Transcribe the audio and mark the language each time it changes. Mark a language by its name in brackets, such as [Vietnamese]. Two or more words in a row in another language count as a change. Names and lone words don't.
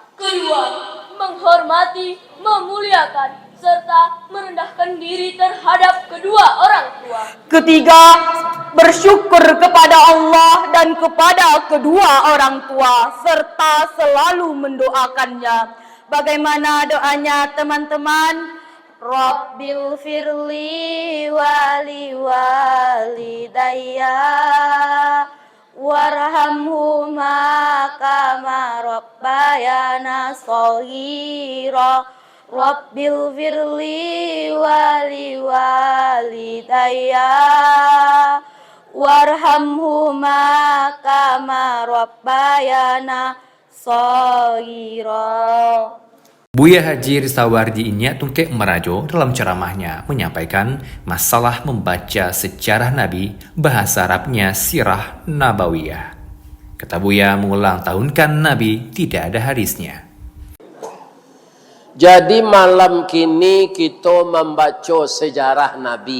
[Indonesian] Kedua, menghormati, memuliakan, serta merendahkan diri terhadap kedua orang tua. Ketiga, bersyukur kepada Allah dan kepada kedua orang tua, serta selalu mendoakannya. Bagaimana doanya teman-teman? [Arabic] ربِّ اغفر لي ولوالديّ وارحمهما كما ربّياني صغيرا. ربِّ اغفر لي ولوالديّ وارحمهما كما ربّياني صغيرا. [Indonesian] Buya Haji Ristawardi Inya Tungkek Merajo dalam ceramahnya menyampaikan masalah membaca sejarah Nabi, bahasa Arabnya [Arabic] السيرة النبوية. [Indonesian] Kata Buya, mengulang tahunkan Nabi tidak ada hadisnya. Jadi malam kini kita membaca sejarah Nabi.